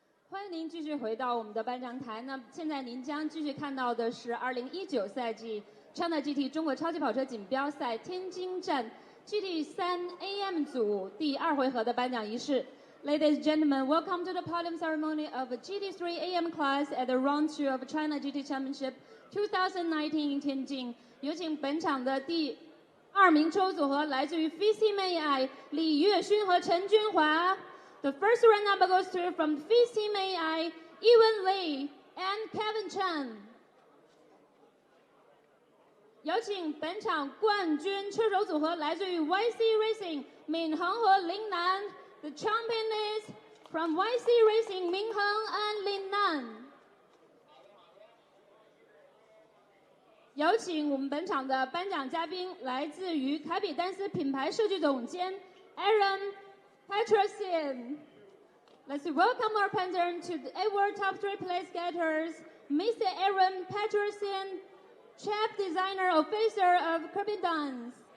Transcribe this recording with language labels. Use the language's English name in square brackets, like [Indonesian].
[Chinese] 欢迎您继续回到我们的颁奖台。那现在您将继续看到的是2019赛季 China GT 中国超级跑车锦标赛天津站 GT3 AM 组第2回合的颁奖仪式。 [English] Ladies and gentlemen, welcome to the podium ceremony of a GT3 AM class at the Round 2 of China GT Championship 2019 in Tianjin。 [Chinese] 有请本场的第2名车手组合来自于 FIS Team AI 李月勋和陈君华。 [English] The first runner-up goes to from FIS Team AI, Ewan Lee and Kevin Chen. [Chinese] 有请本场冠军车手组合来自于 YC Racing 闵恒和林楠。 [English] The champion is from YC Racing 闵恒 and 林楠。 [Chinese] 有请我们本场的颁奖嘉宾来自于凯比丹斯品牌设计总监 Aaron Petrosian. [English] Let's welcome our president to the award top 3 place getters, Mr. Aaron Petrosian, chef designer officer of Kerbin Dance.